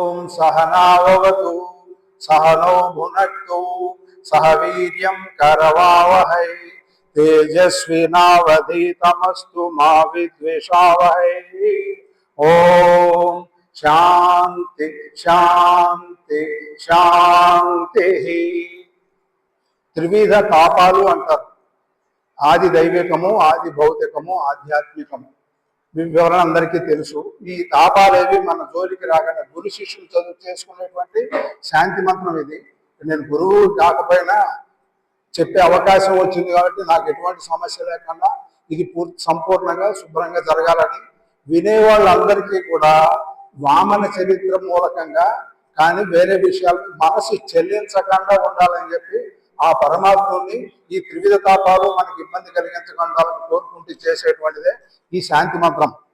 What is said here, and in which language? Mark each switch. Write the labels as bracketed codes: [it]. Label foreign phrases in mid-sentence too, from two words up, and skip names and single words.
[sa] सहनाववतु सहनौ भुनक्तु सह वीर्यं करवावहै तेजस्विनावधीतमस्तु मा विद्विषावहै। ओम शांति शांति शांति। [te] త్రివిధ తాపాలు అంటారు. ఆది దైవికము, ఆది భౌతికము, ఆధ్యాత్మికము. వివరణ అందరికీ తెలుసు. ఈ తాపాలేవి మన జోలికి రాకుండా గురు శిష్యులు చదువు చేసుకునేటువంటి శాంతి మంత్రం ఇది. నేను గురువు కాకపోయినా చెప్పే అవకాశం వచ్చింది కాబట్టి నాకు ఎటువంటి సమస్య లేకుండా ఇది సంపూర్ణంగా శుభ్రంగా జరగాలని వినేవాళ్ళందరికీ కూడా వామన చరిత్ర మూలకంగా కానీ వేరే విషయాలు మనసు చెల్లించకుండా ఉండాలని చెప్పి ఆ పరమాత్ముని ఈ త్రివిధ తాపాలు మనకి ఇబ్బంది కలిగించకుండా కోరుకుంటూ చేసేటువంటిదే ఈ శాంతి మంత్రం.